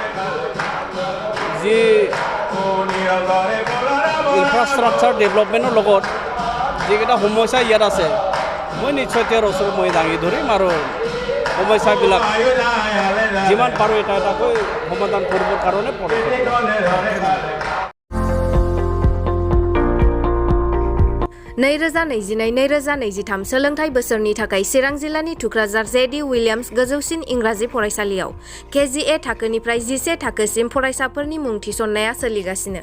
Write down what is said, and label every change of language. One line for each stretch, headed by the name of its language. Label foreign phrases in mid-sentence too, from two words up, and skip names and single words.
Assamese: যি
English: infrastructure development
Assamese: লগত যিকেইটা সমস্যা ইয়াত আছে, মই নিশ্চয় তেওঁৰ ওচৰত মই দাঙি ধৰিম, আৰু সমস্যাবিলাক যিমান পাৰোঁ এটা এটাকৈ সমাধান কৰিবৰ কাৰণে
Bodo: नैरोजा 2022-2023 सोलोंथाइ बोसोरनि थाखाय चिरां जिल्लानि थुक्राझार JD विलियम्स गोजौसिन इंराजि फरायसालियाव KGA थाखोनिफ्राय 11 थाखोसिम फरायसाफोरनि मुं थिसननाया सोलिगासिनो।